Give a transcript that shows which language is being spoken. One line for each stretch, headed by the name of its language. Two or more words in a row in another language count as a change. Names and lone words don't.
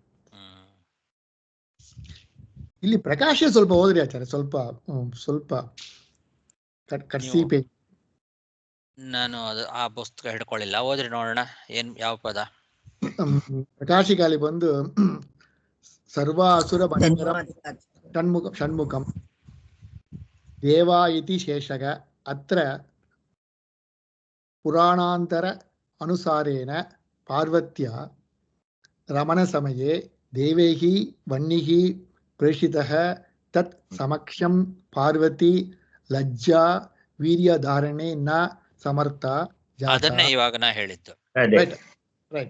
Kannada: ಇಲ್ಲಿ ಪ್ರಕಾಶ ಸ್ವಲ್ಪ ಓದ್ರಿ ಆಚಾರ್ಯ, ಸ್ವಲ್ಪ ಕಟ್ಸಿ ಪೇಜ್. ನಾನು ಅದು ಆ ಪುಸ್ತಕ ಹಿಡ್ಕೊಳ್ಳಿಲ್ಲ, ಓದ್ರಿ ನೋಡೋಣ ಯಾವ ಪದ. ಪ್ರಕಾಶಿಕಾಲಿ ಬಂದು
Sanskrit: ಸರ್ವ ಅಸುರ ಭಯಂಕರ ಷಣ್ಮುಖಂ ದೇವಾ ಇತಿ ಶೇಷಗ ಅತ್ರ ಪುರಾಣಾಂತರ ಅನುಸಾರೇಣ ಪಾರ್ವತ್ಯ ರಮಣ ಸಮಯೇ ದೇವೈಹಿ ವನ್ನಿಹಿ ಪ್ರೇಷಿತಃ ತತ್ ಸಮಕ್ಷಂ ಪಾರ್ವತಿ ಲಜ್ಜಾ ವೀರ್ಯಧಾರಣೆ ನ ಸಮರ್ಥ ಜಾತ.
Kannada: ಅದನ್ನೇ ಇವಾಗ ನಾ ಹೇಳಿದ್ದು. ರೈಟ್.